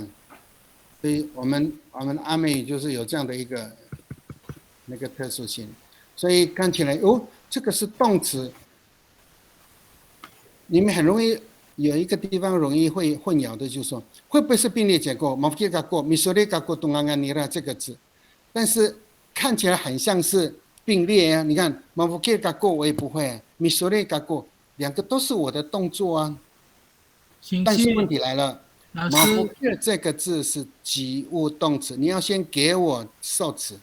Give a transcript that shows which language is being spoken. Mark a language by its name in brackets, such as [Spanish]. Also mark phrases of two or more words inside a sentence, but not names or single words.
[Chinese] 所以我们阿美语就是有这样的一个那个特殊性，所以看起来这个是动词。你们很容易有一个地方容易会混淆的，就是说会不会是并列结构 [Amis] mafkir kako misore kako tunganganira [Chinese] 这个字，但是看起来很像是并列啊。你看 [Amis] mafkir kako [Chinese] 我也不会， [Amis] misore kako [Chinese] 两个都是我的动作啊。但是问题来了，老师 mafkir 这个字是及物动词，你要先给我受词。